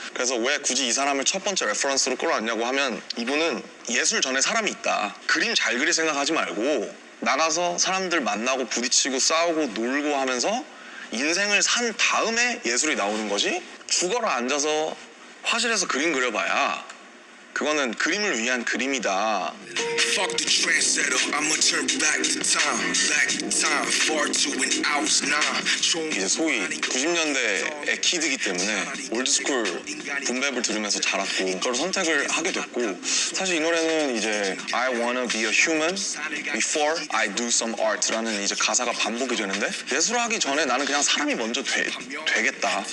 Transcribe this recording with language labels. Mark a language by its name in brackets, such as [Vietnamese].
[Korean] 그래서 왜 굳이 이 사람을 첫 번째 레퍼런스로 끌어왔냐고 하면 이분은 예술 전에 사람이 있다. 그림 잘 그릴 생각하지 말고 나가서 사람들 만나고 부딪히고 싸우고 놀고 하면서 인생을 산 다음에 예술이 나오는 거지 죽어라 앉아서 화실에서 그림 그려봐야 그거는 그림을 위한 그림이다. [English] Fuck the trendsetter, I'ma turn back the time, far to when I was 9. [Korean] 이제 소위 90년대의 키드이기 때문에 올드스쿨 붐랩을 들으면서 자랐고 그걸 선택을 하게 됐고 사실 이 노래는 이제 [English] I wanna be a human before I do some art [Korean] 라는 이제 가사가 반복이 되는데 예술하기 전에 나는 그냥 사람이 먼저 되겠다.